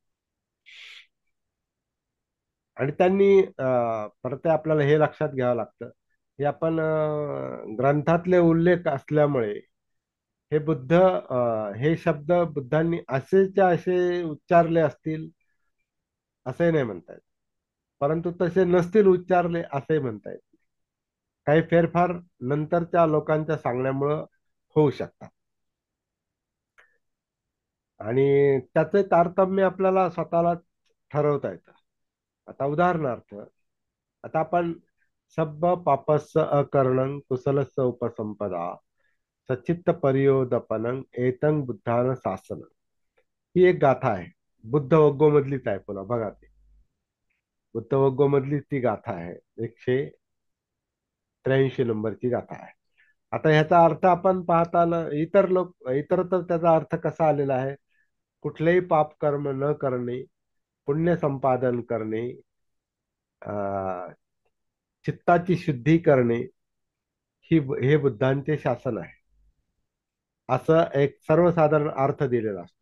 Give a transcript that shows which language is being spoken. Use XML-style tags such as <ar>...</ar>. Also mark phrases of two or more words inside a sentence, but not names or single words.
<mr>आणि त्यांनी परत आपल्याला हे लक्षात घ्यावं लागतं हे आपण ग्रंथातले उल्लेख असल्यामुळे हे हे शब्द बुद्धांनी असेच्या असे उच्चारले असतील असे नाही म्हणता येत, परंतु तसे नसतील उच्चारले असे म्हणता येत. काही फेरफार नंतरच्या लोकांच्या सांगण्यामुळं होऊ शकतात, आणि त्याचे तारतम्य आपल्याला स्वतःला ठरवता येतं. आता उदाहरणार्थ, आता आपण</mr> <pi>सब्ब पापस्स अकरणं कुशलस्स उपसंपदा सच्चित्त परियोदपनं एतं बुद्धान शासन,</pi> <mr>ही एक गाथा आहे. बुद्ध वग्गो मधलीच आहे, पुन्हा बघा ते बुद्ध वग्गो मधलीच ती गाथा आहे. 183 नंबरची गाथा आहे. आता ह्याचा अर्थ आपण पाहताना इतर तर त्याचा अर्थ कसा आलेला आहे, कुठलेही पाप कर्म न करणे, पुण्य संपादन करणे, अ, चित्ताची शुद्धी करणे, हे बुद्धांचे शासन आहे, असं एक सर्वसाधारण अर्थ दिलेला असतो.</mr>